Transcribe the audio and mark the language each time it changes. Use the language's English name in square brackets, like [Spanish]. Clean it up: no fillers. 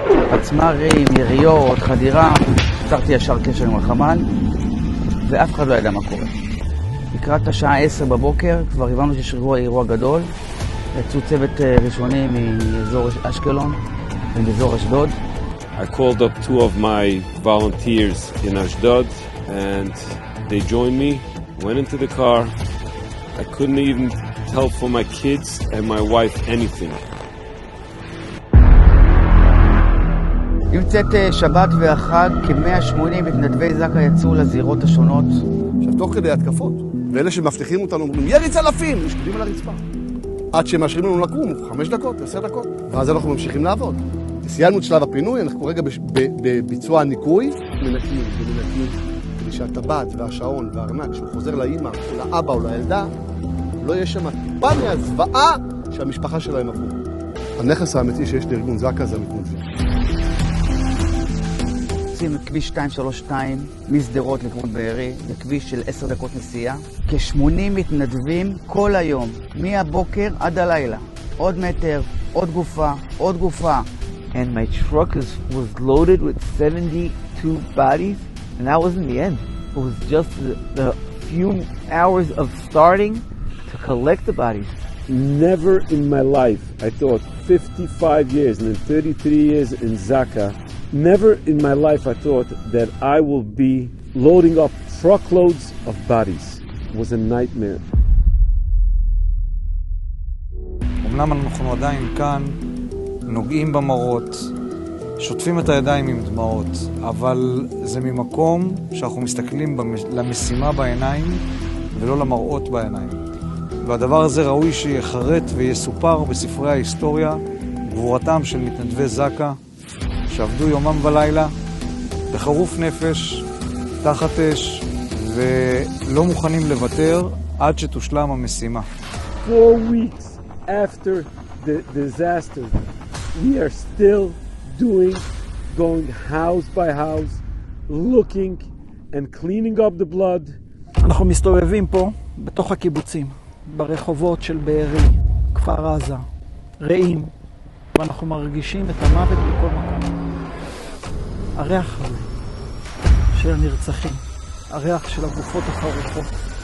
[Hebrew] פצמרים, יריות, חדירה, יצרתי ישר קשר עם החמ"ל, ואף אחד לא ידע מה קורה. לקראת השעה 10 בבוקר, כבר הבנו שיש אירוע גדול, יצאו צוות ראשוני מאזור אשקלון ומאזור אשדוד. [English] I called up two of my volunteers in Ashdod and they joined me, went into the car. I couldn't even tell for my kids and my wife anything. [Hebrew] עם צאת שבת והחג, כ-180 מתנדבי זקה יצאו לזירות השונות. עכשיו, תוך כדי התקפות, ואלה שמבטיחים אותנו אומרים, ירי צלפים, נשקדים על הרצפה. עד שמאשרים לנו לקום, 5 דקות, 10 דקות. ואז אנחנו ממשיכים לעבוד. סיימנו את שלב הפינוי, אנחנו כרגע בביצוע הניקוי, מנקים, כדי שהטבעת והשעון והארנק, שהוא חוזר לאמא, או לאבא או לילדה, לא יהיה שם טיפה מהזוועה שהמשפחה שלהם עברו. הנכס האמיתי שיש לארגון זקה זה המתנדבים. יוצאים לכביש 232 מסדרות לכיוון בארי, בכביש של 10 דקות נסיעה. כ-80 מתנדבים כל היום, מהבוקר עד הלילה. עוד מטר, עוד גופה, עוד גופה. [English] And my truck was loaded with 72 bodies, and that wasn't the end. It was just the few hours of starting to collect the bodies. Never in my life, I thought 55 years and then 33 years in Zaka, never in my life I thought that I will be loading up truckloads of bodies. It was a nightmare. [Hebrew] אמנם אנחנו עדיין כאן, נוגעים במראות, שוטפים את הידיים עם דמעות, אבל זה ממקום שאנחנו מסתכלים למשימה בעיניים ולא למראות בעיניים. והדבר הזה ראוי שיחרט ויסופר בספרי ההיסטוריה, גבורתם של מתנדבי זקה, שעבדו יומם ולילה, בחרוף נפש, תחת אש, ולא מוכנים לוותר עד שתושלם המשימה. [English] 4 weeks after the disaster, we are still going house by house, looking and cleaning up the blood. [Hebrew] אנחנו מסתובבים פה בתוך הקיבוצים, ברחובות של בארי, כפר עזה, רעים, ואנחנו מרגישים את המוות בכל מקום. הריח הזה של הנרצחים, הריח של הגופות החרוכות.